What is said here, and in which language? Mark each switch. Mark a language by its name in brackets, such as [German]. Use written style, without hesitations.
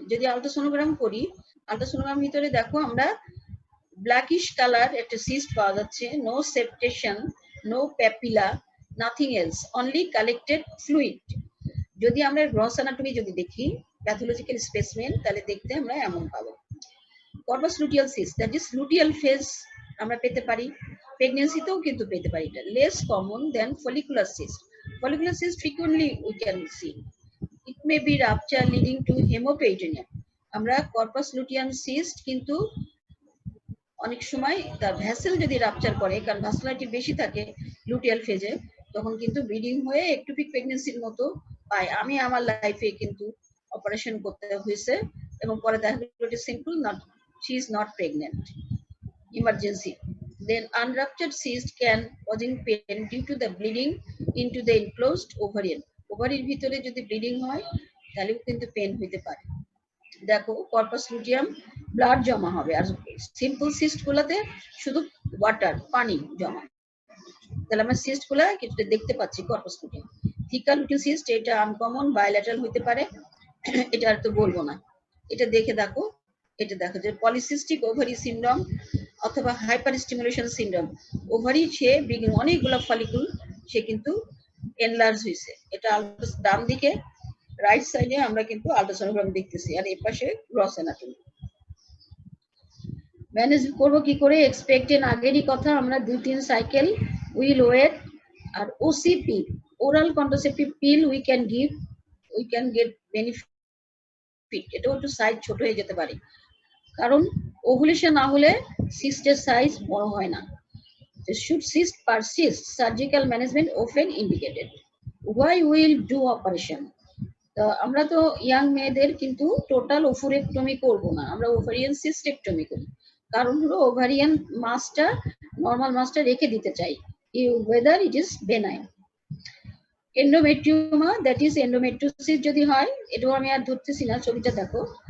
[Bangla] যদি আলট্রাসোনোগ্রাম করি, আলট্রাসোনোগ্রাম ভিতরে দেখো আমরা ব্ল্যাকিশ কালার একটা সিস্ট পাওয়া যাচ্ছে, [English] No septation, no papilla, nothing else, only collected fluid. [Bangla] যদি আমরা গ্রস অ্যানাটমি যদি দেখি প্যাথোলজিক্যাল স্পেসিমেন, তাহলে দেখতে আমরা এমন পাবো। Corpus luteal cyst, that is luteal phase আমরা পেতে পারি, প্রেগন্যান্সিতেও কিন্তু পেতে পারি। এটা less common then follicular cyst. [English] Follicular cyst frequently we can see. It may be rupture leading to hemoperitoneum. [Bangla] আমরা কর্পাস লুটিয়াম সিস্ট কিন্তু অনেক সময় তার ভ্যাসেল যদি রাপচার করে, কারণ ভাস্কুলারিটি বেশি থাকে লুটিয়াল ফেজে, তখন কিন্তু ব্লিডিং হয়ে একটুপিক প্রেগন্যান্সির মতো পাই। আমি আমার লাইফে কিন্তু অপারেশন করতে হয়েছে এবং পরে দেখা গেল simple, not, [English] she is not pregnant, [Bangla] emergency. [English] Then unruptured cyst can causing pain due to the bleeding into the enclosed ovarian. [Bangla] ওভারির ভিতরে যদি ব্লিডিং হয় তাহলেও কিন্তু পেন হইতে পারে। দেখো কর্পাস লুটিয়াম ব্লাড জমা হবে, আর সিম্পল সিস্ট গুলাতে শুধু ওয়াটার, পানি জমা। তাহলে আমরা সিস্ট গুলা কিছুটা দেখতে পাচ্ছি কর্পাস লুটিয়াম। থিকা লুটিয়াল সিস্ট, এটা আনকমন, বায়োল্যাটারাল হইতে পারে, এটা আর তো বলবো না। এটা দেখে দেখো, এটা দেখো যে পলিসিস্টিক ওভারি সিনড্রোম অথবা হাইপার স্টিমুলেশন সিনড্রোম। ওভারি সে অনেকগুলো ফলিকুল সে কিন্তু এনলার্জ হয়েছে। এটা ডান দিকে রাইট সাইডে আমরা কিন্তু আল্ট্রাসোনোগ্রাম দেখতেছি, আর এই পাশে গ্রস অ্যানাটমি। ম্যানেজ করবো কি করে? এক্সপেক্টেড আগেরই কথা, আমরা 2-3 cycle will wait. আর OCP, oral contraceptive pill [English] We can give, we can get benefit. [Bangla] এটাও একটু সাইজ ছোট হয়ে যেতে পারে, কারণ ওভুলেশন না হলে সিস্টের সাইজ বড় হয় না। [English] Should cyst persist, surgical management often indicated. Why will do operation? [Bangla] আমরা তো ইয়াং মেয়েদের কিন্তু টোটাল ওফুরেক্টমি করবো না, আমরা ওভারিয়ান সিস্টেক্টমি করি। কারণ হলো ওভারিয়ান মাসটা, নর্মাল মাসটা রেখে দিতে চাই, [English] whether it is benign. [Bangla] এন্ডোমেট্রিওমা, that is endometriosis যদি হয়, এটাও আমি আর ধরতেছি না, ছবিটা দেখো।